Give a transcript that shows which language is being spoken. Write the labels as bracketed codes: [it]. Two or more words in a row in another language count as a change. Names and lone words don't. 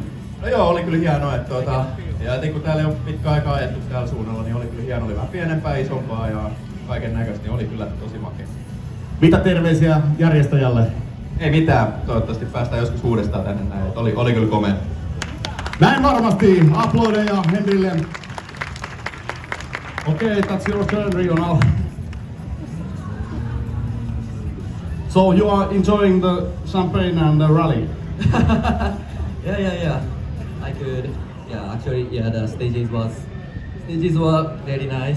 [fi] No joo, oli kyllä hienoa, että ja etenkin kun täällä ei ole pitkä aikaa ajettu täällä suunnalla, niin oli kyllä hienoa. Oli vähän pienempää, isompaa ja kaiken näköistä, niin oli kyllä tosi makea. Mitä terveisiä järjestäjälle? Ei mitään, toivottavasti päästään joskus uudestaan tänne näin. Oli kyllä komea. Näin varmasti, aplodeja Henrille. [en] Okay, that's your turn, Rio now. So you are enjoying the champagne and the rally? Yeah. I could. Yeah, actually, the stages were very nice.